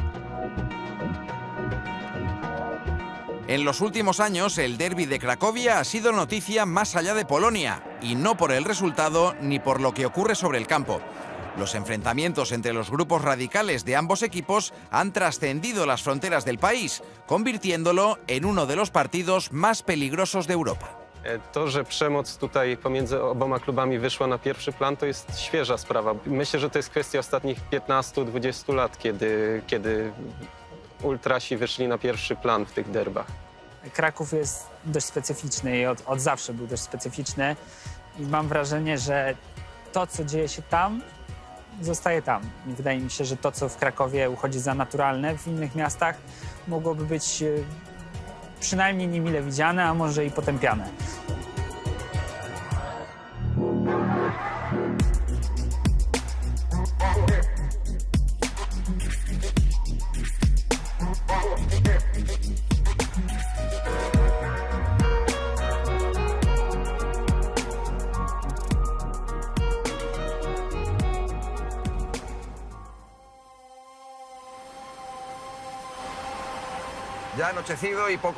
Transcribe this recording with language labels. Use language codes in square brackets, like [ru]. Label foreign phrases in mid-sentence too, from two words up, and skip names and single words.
[es] En los últimos años, el derbi de Cracovia ha sido noticia más allá de Polonia, y no por el resultado ni por lo que ocurre sobre el campo. Los enfrentamientos entre los grupos radicales de ambos equipos han trascendido las fronteras del país, convirtiéndolo en uno de los partidos más peligrosos de Europa. [pl] To, że przemoc tutaj pomiędzy oboma klubami wyszła na pierwszy plan, to jest świeża sprawa. Myślę, że to jest kwestia ostatnich 15-20 lat, kiedy ultrasi wyszli na pierwszy plan w tych derbach. Kraków jest dość specyficzny i od zawsze był dość specyficzny i mam wrażenie, że to, co dzieje się tam, zostaje tam. I wydaje mi się, że to, co w Krakowie uchodzi za naturalne, w innych miastach mogłoby być przynajmniej niemile widziane, a może i potępiane. [es] Ya ha anochecido y poco